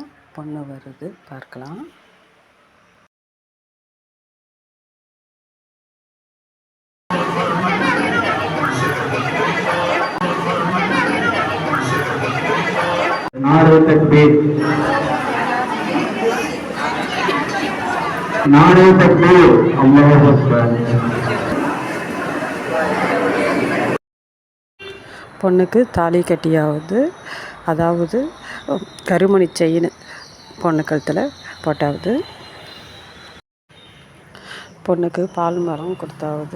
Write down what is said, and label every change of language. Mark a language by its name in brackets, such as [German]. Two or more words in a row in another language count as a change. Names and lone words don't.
[Tamil] பொண்ணு வருது, பார்க்கலாம். [Urdu] نعرۂ تکبیر، نعرۂ تکبیر, [Arabic] الله أكبر. [Tamil] பொண்ணுக்கு தாலி கட்டியாவது, அதாவது கருமணி செயின் பொண்ணு கழுத்தில் போட்டாவது, பொண்ணுக்கு பால் மரம் கொடுத்தாவது.